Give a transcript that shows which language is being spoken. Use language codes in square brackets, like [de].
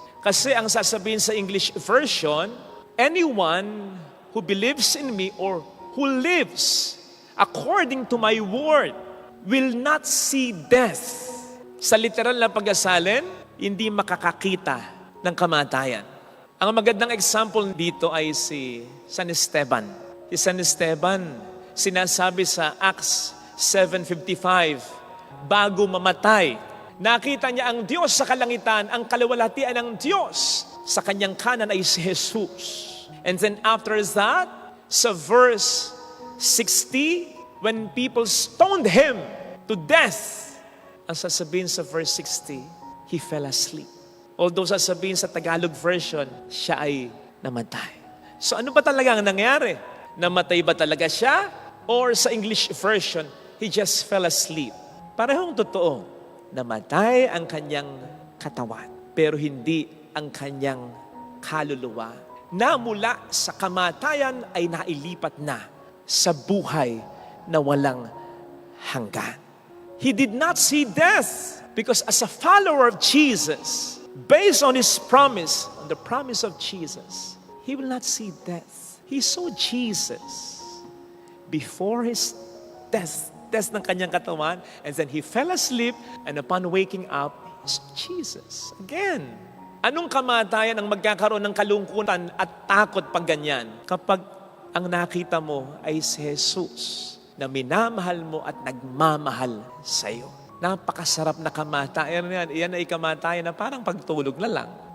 [tl] Kasi ang sasabihin sa English version, [en] anyone who believes in me or who lives according to my word will not see death. [tl] Sa literal na pag-asalin, hindi makakakita ng kamatayan. Ang magandang example dito ay si San Esteban. Si San Esteban, sinasabi sa Acts 7:55, bago mamatay, nakita niya ang Diyos sa kalangitan, ang kaluwalhatian ng Diyos. Sa kanyang kanan ay si Jesus. [en] And then after that, [tl] sa verse 60, [en] when people stoned him to death, [tl] ang sasabihin sa verse 60, [en] he fell asleep. [tl] Although sasabihin sa Tagalog version, siya ay namatay. So ano ba talaga ang nangyari? Namatay ba talaga siya? [en] Or sa English version, he just fell asleep. [tl] Parehong totoo. Namatay ang kanyang katawan, pero hindi ang kanyang kaluluwa. Na mula sa kamatayan ay nailipat na sa buhay na walang hanggan. [en] He did not see death because as a follower of Jesus, based on His promise, on the promise of Jesus, He will not see death. He saw Jesus before His death [tl] ng kanyang katawan, [en] and then He fell asleep, and upon waking up, He saw Jesus again. [tl] Anong kamatayan ang magkakaroon ng kalungkutan at takot pag ganyan? Kapag ang nakita mo ay si Jesus na minamahal mo at nagmamahal sa iyo. Napakasarap na kamatayan yan. Iyan ay kamatayan na parang pagtulog na lang.